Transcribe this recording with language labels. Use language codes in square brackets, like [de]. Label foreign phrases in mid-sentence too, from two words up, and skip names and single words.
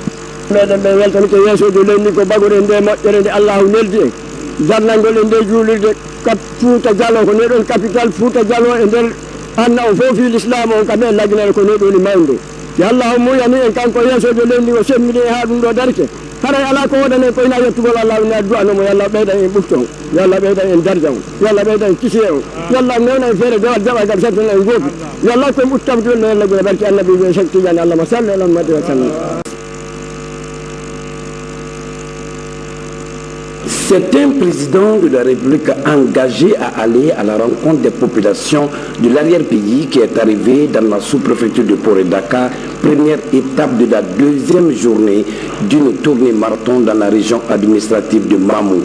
[ff] meɗen ɓe weltanike yeesojo lenni ko bagore nde moƴƴere nde Allahu neldi en jarnangol e nde juulirde Fouta Diallo ko neɗon capital Fouta Diallo e nder anna o fof fi l'islam on kam en laginere ko neɗoni mawde yo Allahu muyani en kanko yeesojo lenni o semmini ha ɗum ɗo darke haray ala ko waɗane koyna yettugol Allah ne du'anomo yo Allah ɓeyda en ɓufton yo Allah ɓeyda en darja on yo Allah ɓeyda en kisiye on yo Allah newna en feere dewal jaɓagal sartana en goofi yo Allah koye ɓuttabdol no yalla gure barke annabi ɓe Cheikh Tidiane [ar] Allahumma salli ala Muhammad wa sallam. [fr] C'est un président de la République engagé à aller à la rencontre des populations de l'arrière-pays qui est arrivé dans la sous-préfecture de Port et Dakar, première étape de la deuxième journée d'une tournée marathon dans la région administrative de Mamou.